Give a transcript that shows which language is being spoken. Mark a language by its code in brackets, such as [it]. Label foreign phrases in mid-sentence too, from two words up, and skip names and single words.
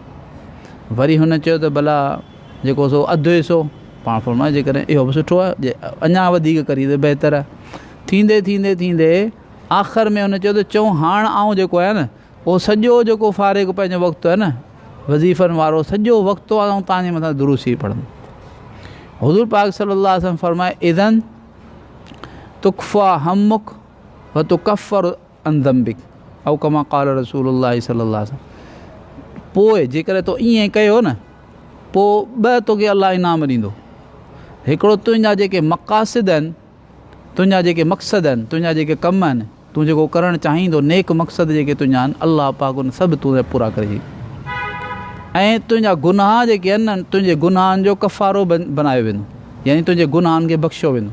[sd] वरी हुन चयो त भला जेको सो अधु हिसो, पाण फरमायो जेकॾहिं इहो बि सुठो आहे जे अञा वधीक करी त बहितर आहे। थींदे थींदे थींदे आख़िर में हुन चयो त चऊं हाणे आउं जेको आहे न उहो सॼो जेको फ़ारिग़ पंहिंजो वक़्तु आहे न वज़ीफ़नि वारो सॼो वक़्तु आउं तव्हांजे मथां दुरूद शरीफ़ पढ़ंदुमि। हुज़ूर पाक [ar] صلى الله عليه وسلم फरमाए إذن تكفى همك و تكفر عن ذنبك أو كما قال رسول الله صلى الله عليه وسلم. [sd] पोइ जेकर तो ईअं कयो न पोइ 2 तोखे अलाह इनाम ॾींदो। हिकिड़ो तुंहिंजा जेके मक़ासिद आहिनि, तुंहिंजा जेके मक़सद आहिनि, तुंहिंजा जेके कम आहिनि, तूं जेको करणु चाहींदो नेक मक़सद जेके तुंहिंजा आहिनि अल्लाह पाक उन सभु तुंहिंजा पूरा करे ॾींदो। ऐं तुंहिंजा गुनाह जेके आहिनि न तुंहिंजे गुनाहनि जो कफ़ारो बनायो वेंदो, यानी तुंहिंजे गुनाहनि खे बख़्शियो वेंदो।